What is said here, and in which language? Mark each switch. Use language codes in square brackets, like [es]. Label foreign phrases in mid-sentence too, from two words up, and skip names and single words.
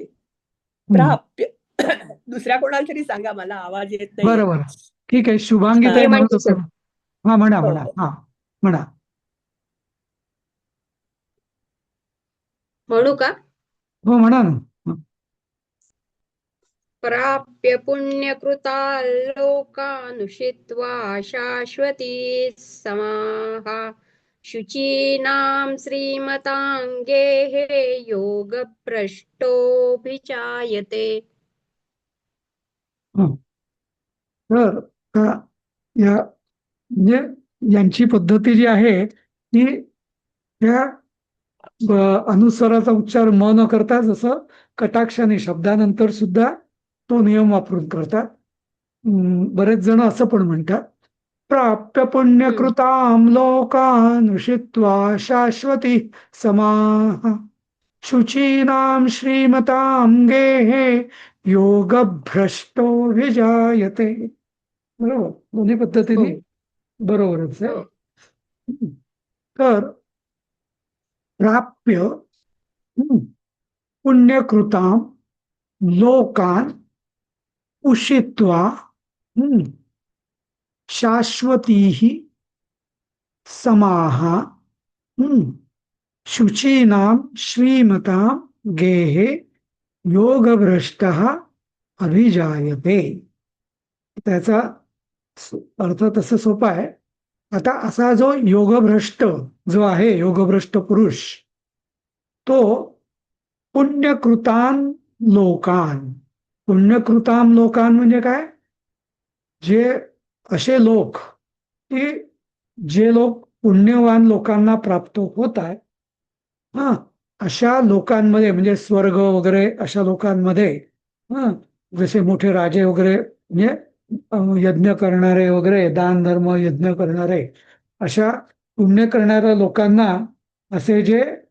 [mr] हम्म. प्राप्य. दुसऱ्या कोणाला तरी सांगा, मला आवाज येत नाहीये. बरं बरं, ठीक आहे. शुभांगी ताई हा. म्हणत म्हणते असं. हा, म्हणा हो म्हणा, हो. हा म्हणा. म्हणू का? हो, म्हणा ना. हं. [sa] प्राप्य पुण्यकृता लोकानुषित्वा शाश्वती समाः शुचीनां श्रीमताङ्गेः योगभ्रष्टोऽभिजायते. हं. [mr] तर या म्हणजे यांची पद्धती जी आहे ती त्या अनुस्वाराचा उच्चार म न करता जसं कटाक्षाने शब्दानंतर सुद्धा तो नियम वापरून करतात. बरेच जण असं पण म्हणतात, [sa] प्राप्य पुण्यकृतां लोकान् उषित्वा शाश्वती समाः शुचीनां श्रीमतां गेहे योगभ्रष्टो विजायते. [mr] बरोबर, दोन्ही हो पद्धतीने बरोबरच आहे. हो [sa] तर प्राप्य पुण्यकृतां लोकान् उषित्वा शाश्वतीः समाः शुचीनां श्रीमतां गेहे योगभ्रष्टः अभिजायते. [mr] त्याचा अर्थ तसं सोपा आहे. आता असा जो योगभ्रष्ट जो आहे, योगभ्रष्ट पुरुष, तो [sa] पुण्यकृतान लोकान. पुण्यकृताम लोकान [mr] म्हणजे काय? जे असे लोक की जे लोक पुण्यवान लोकांना प्राप्त होत आहेत, हा, अशा लोकांमध्ये म्हणजे स्वर्ग वगैरे अशा लोकांमध्ये, हा, जसे मोठे राजे वगैरे म्हणजे यज्ञ करणारे वगैरे, दान धर्म यज्ञ करणारे, अशा पुण्य करणाऱ्या लोकांना असे जे